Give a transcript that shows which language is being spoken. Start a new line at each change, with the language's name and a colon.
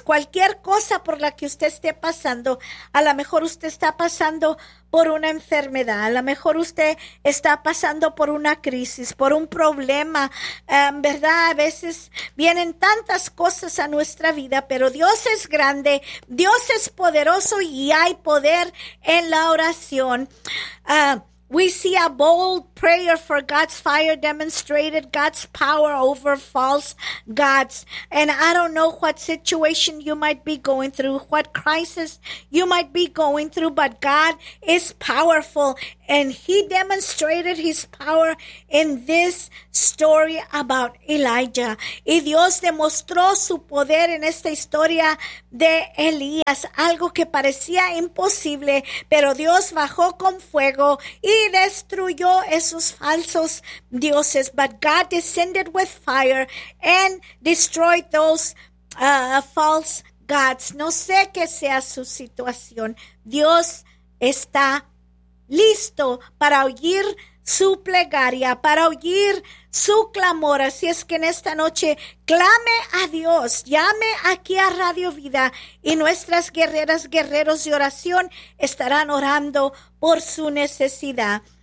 Spanish: Cualquier cosa por la que usted esté pasando, a lo mejor usted está pasando por una enfermedad, a lo mejor usted está pasando por una crisis, por un problema, ¿verdad? A veces vienen tantas cosas a nuestra vida, pero Dios es grande, Dios es poderoso y hay poder en la oración.
English: We see a bold prayer for God's fire demonstrated God's power over false gods. And I don't know what situation you might be going through, what crisis you might be going through, but God is powerful. And he demonstrated his power in this story about Elijah.
Spanish: Y Dios demostró su poder en esta historia de Elías. Algo que parecía imposible, pero Dios bajó con fuego y destruyó esos falsos dioses.
English: But God descended with fire and destroyed those false gods.
Spanish: No sé qué sea su situación. Dios está listo para oír su plegaria, para oír su clamor. Así es que en esta noche, clame a Dios, llame aquí a Radio Vida, y nuestras guerreras, guerreros de oración estarán orando por su necesidad.